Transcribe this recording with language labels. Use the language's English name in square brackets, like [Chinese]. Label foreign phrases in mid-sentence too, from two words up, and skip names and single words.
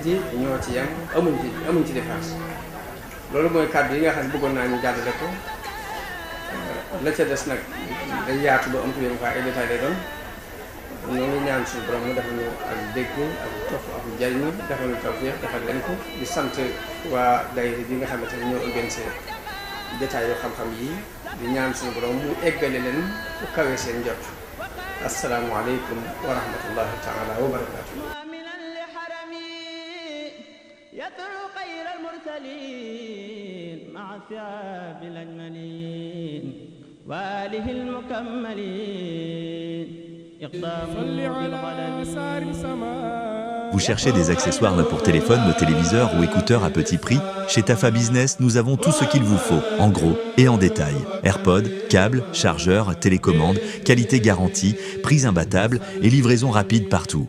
[Wolof] ji ñoo ci yem amuñ ci différence loolu mooy kàddu yi nga xam ne bëggoon naa ñu jàllale ko la ca des nag day yaatu ba am ko yéen ay détails lay doon ñoo ngi ñaan suñu borom mu defal ñu ak dégg ak topp ak jariñu defal ñu tawfiq defal leen ko di sant waa daayira bi nga xamante ne ñoo organisé détails yoo xam-xam yi di ñaan suñu borom mu eggale leen bu kawee seen njot [Arabic] السلام عليكم ورحمة الله تعالى وبركاته يتلو خير المرسلين مع الثياب الأجملين وآله المكملين إقدام [French] Vous cherchez des accessoires pour téléphone, téléviseur ou écouteurs à petit prix? Chez Tafa Business, nous avons tout ce qu'il vous faut, en gros et en détail. AirPods, câbles, chargeurs, télécommandes, qualité garantie, prix imbattable et livraison rapide partout.